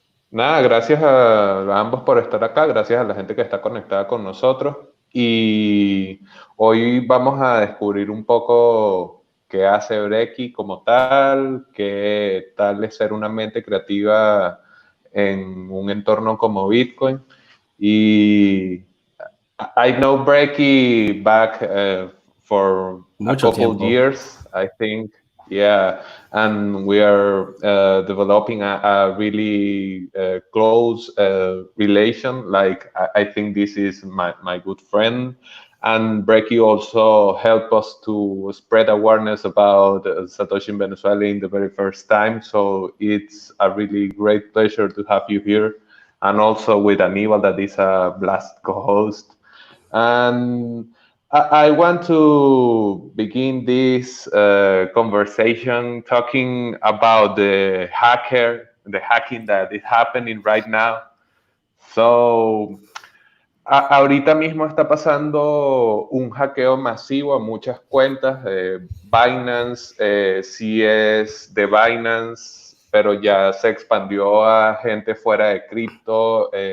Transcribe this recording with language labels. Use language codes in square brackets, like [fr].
[es] Nada, gracias a ambos por estar acá, gracias a la gente que está conectada con nosotros. Y hoy vamos a descubrir un poco qué hace Brekkie como tal, qué tal es ser una mente creativa en un entorno como Bitcoin. [en] Y I know Brekkie back for [es] Mucho [en] a couple [es] tiempo. [en] years, I think. Yeah, and we are developing a really close relation. Like, I think this is my good friend. And Brekkie also helped us to spread awareness about Satoshi in Venezuela in the very first time. So it's a really great pleasure to have you here. And also with Aníbal, that is a blast co-host. And I want to begin this conversation talking about the hacking that is happening right now. [es] So, ahorita mismo está pasando un hackeo masivo a muchas cuentas. Binance, sí es de Binance, pero ya se expandió a gente fuera de cripto.